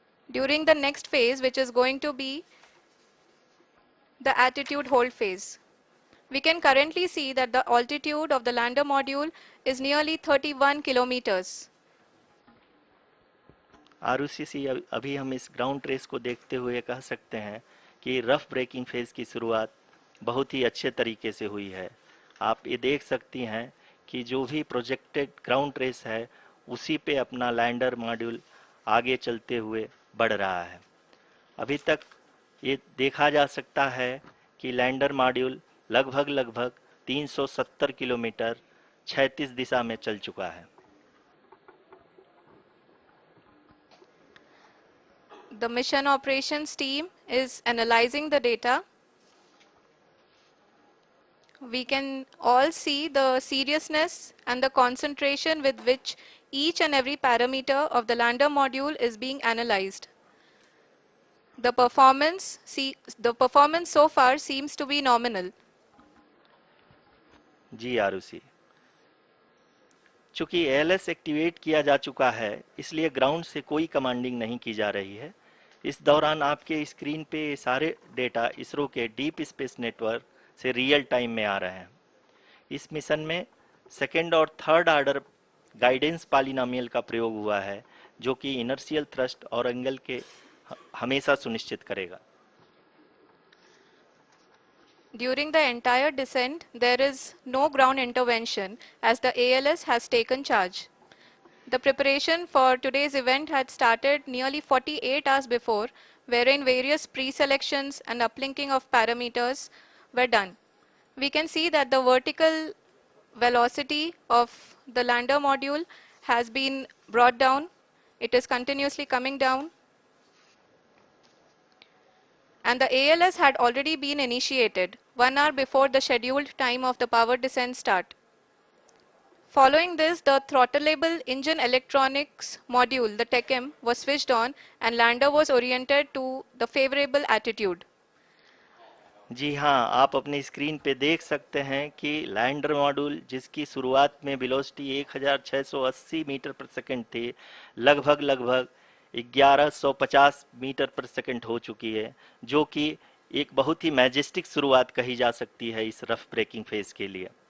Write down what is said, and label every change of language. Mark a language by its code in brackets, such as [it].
[en] During the next phase, which is going to be the attitude hold phase. We can currently see that the altitude of the lander module is nearly 31 kilometers. [hi] Arushi अभी हम इस ground trace को देखते हुए कह सकते हैं कि रफ ब्रेकिंग फेज की शुरुआत बहुत ही अच्छे तरीके से हुई है। आप ये देख सकती हैं कि जो भी प्रोजेक्टेड ग्राउंड ट्रेस है, उसी पे अपना लैंडर मॉड्यूल आगे चलते हुए बढ़ रहा है। अभी तक ये देखा जा सकता है कि लैंडर मॉड्यूल लगभग 370 किलोमीटर क्षैतिज दिशा में चल चुका है। [en] The mission operations team is analyzing the data. We can all see the seriousness and the concentration with which each and every parameter of the lander module is being analyzed. The performance so far seems to be nominal. [hi] जी आरुषि, चूंकि ALS activate किया जा चुका है, इसलिए ground से कोई commanding नहीं की जा रही है। इस दौरान आपके स्क्रीन पे ये सारे डेटा इसरो के डीप स्पेस नेटवर्क से रियल टाइम में आ रहे हैं। इस मिशन में सेकेंड और थर्ड ऑर्डर गाइडेंस पॉलिनॉमियल का प्रयोग हुआ है, जो कि इनर्शियल थ्रस्ट और एंगल के हमेशा सुनिश्चित करेगा। [en] During the entire descent, there is no ground intervention as the ALS has taken charge. The preparation for today's event had started nearly 48 hours before, wherein various pre-selections and uplinking of parameters were done. We can see that the vertical velocity of the lander module has been brought down. It is continuously coming down. And the ALS had already been initiated 1 hour before the scheduled time of the power descent start. Following this, the throttleable engine electronics module, the TECM, was switched on and lander was oriented to the favorable attitude. [hi] जी हाँ, आप अपनी screen पे देख सकते हैं कि lander module, जिसकी शुरुआत में वेलोसिटी 1680 मीटर पर सेकंड थी, लगभग लगभग 1150 मीटर पर सेकंड हो चुकी है, जो कि एक बहुत ही मैजेस्टिक शुरुआत कही जा सकती है इस रफ ब्रेकिंग फेज के लिए।